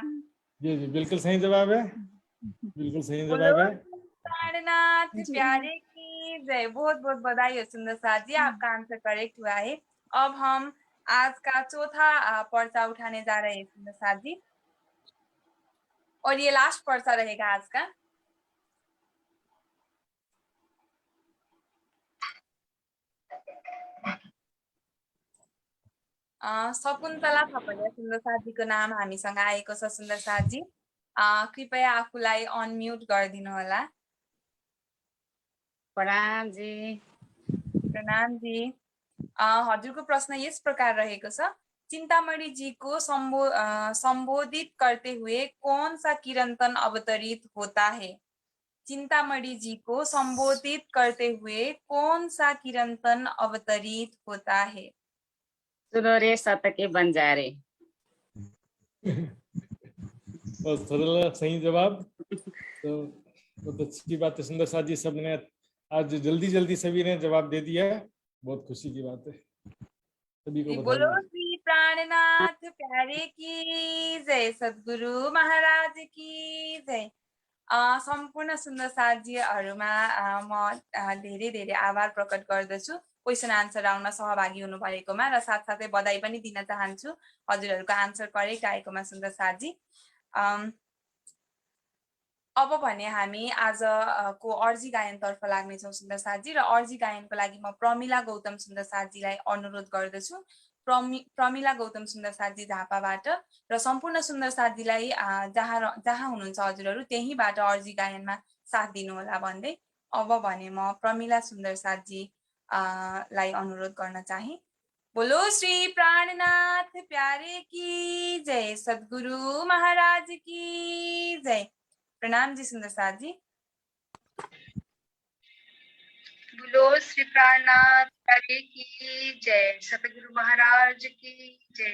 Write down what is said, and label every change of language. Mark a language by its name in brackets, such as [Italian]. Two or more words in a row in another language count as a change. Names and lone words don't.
[Hindi] जी जी बिल्कुल सही जवाब है, बिल्कुल सही बोलो जवाब है। प्राणनाथ प्यारे की जय। बहुत बहुत बधाई हो सुंदर साथ जी, आपका [English] answer correct [Hindi] हुआ है। अब हम आज का चौथा पर्चा उठाने जा रहे हैं सुंदर साथ जी, और ये लास्ट पर्चा रहेगा आज का। [Nepali] शकुन्तला थपलिया सुन्दर साथीको नाम हामीसँग आएको छ। सुन्दर साथजी कृपया आफूलाई अनम्युट गरिदिनु होला। प्रणाम जी। प्रणाम जी। हजुरको प्रश्न यस प्रकार रहेको छ, [Hindi] चिंतामणि जी को संबोधित करते हुए कौन सा कीर्तन अवतरित होता है? चिंतामणि जी को संबोधित करते हुए कौन सा कीर्तन अवतरित होता है? सुनो रे शतके बंजारे। बस थोड़ा सही जवाब। तो बहुत अच्छी बात है सुंदर साथ जी, सबने आज जल्दी जल्दी सभी ने जवाब दे दिया है, बहुत खुशी की बात है। सभी को बोलो बधाई। श्री प्राणनाथ प्यारे की जय, सद्गुरु महाराज की जय। [Nepali] सम्पूर्ण सुन्दर साथीहरूमा म धेरै धेरै आभार प्रकट गर्दछु [English] question answer [Nepali] राउन्डमा सहभागी हुनु भएकोमा, र साथसाथै बधाई पनि दिन चाहन्छु हजुरहरूको [English] answer correct [Nepali] आएकोमा सुन्दर साथी। अब भने हामी आज को अर्जी गायनतर्फ लाग्नेछौँ सुन्दर साथी, र अर्जी गायनको लागि म प्रमिला गौतम सुन्दर साथीलाई अनुरोध गर्दछु। प्रमिला गौतम सुन्दर साथी झापाबाट, र सम्पूर्ण सुन्दर साथीलाई जहाँ हुनुहुन्छ हजुरहरू त्यहीँबाट अर्जी गायनमा साथ दिनुहोला भन्दै अब भने म प्रमिला सुन्दर साथी लाई अनुरोध गर्न चाहे। [Hindi] बोलो श्री प्राणनाथ प्यारे की जय, सद्गुरु महाराज की जय। प्रणाम जी सुंदर साथ जी। बोलो श्री प्राणनाथ प्यारे की जय, सतगुरु महाराज की जय।